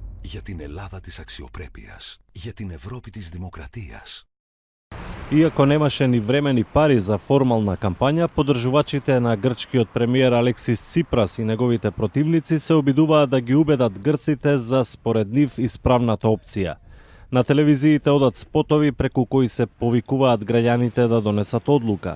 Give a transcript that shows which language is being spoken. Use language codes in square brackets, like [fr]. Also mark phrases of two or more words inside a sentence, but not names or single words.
[el] Για την Ελλάδα της αξιοπρέπειας. Για την Ευρώπη της δημοκρατίας. [mk] Иако немаше ни време ни пари за формална кампања, поддржувачите на грчкиот премиер Алексис Ципрас и неговите противници се обидуваат да ги убедат грците за според нив исправната опција. На телевизиите одат спотови преку кои се повикуваат граѓаните да донесат одлука.